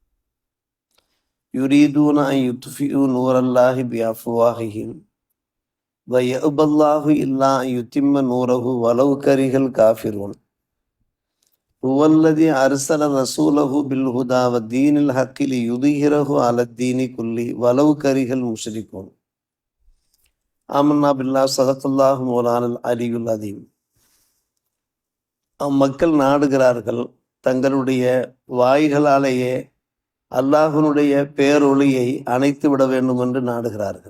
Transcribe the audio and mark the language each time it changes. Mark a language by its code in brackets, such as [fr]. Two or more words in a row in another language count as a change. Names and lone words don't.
[ar] يريدون أن يطفئوا نور الله بأفواههم ويأبى الله إلا أن يتم نوره ولو كره الكافرون. هو الذي أرسل رسوله بالهدى والدين الحق ليظهره على الدين كله ولو كره المشركون. آمنا بالله صدق الله مولانا العلي العظيم. [ta] மக்கள் நாடுகிறார்கள், தங்களுடைய வாய்களாலேயே அல்லாஹ்வினுடைய பேரொளியை அணைத்து விட வேண்டும் என்று நாடுகிறார்கள்.